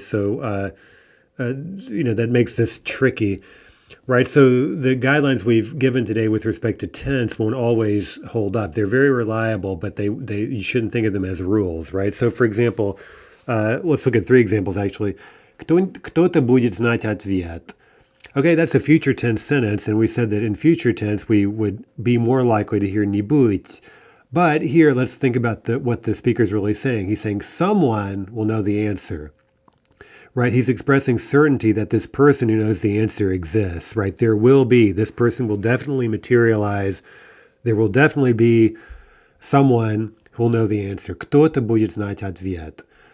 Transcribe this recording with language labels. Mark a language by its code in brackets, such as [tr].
[en] So, that makes this tricky. Right. So the guidelines we've given today with respect to tense won't always hold up. They're very reliable, but they you shouldn't think of them as rules, right? So for example, let's look at three examples actually. [ru] Кто-то будет знать ответ. [en] Okay, that's a future tense sentence, and we said that in future tense we would be more likely to hear не будет. But here, let's think about what the speaker's really saying. He's saying someone will know the answer. Right, he's expressing certainty that this person who knows the answer exists, right? This person will definitely materialize. There will definitely be someone who will know the answer. [ru] Кто-то будет знать ответ.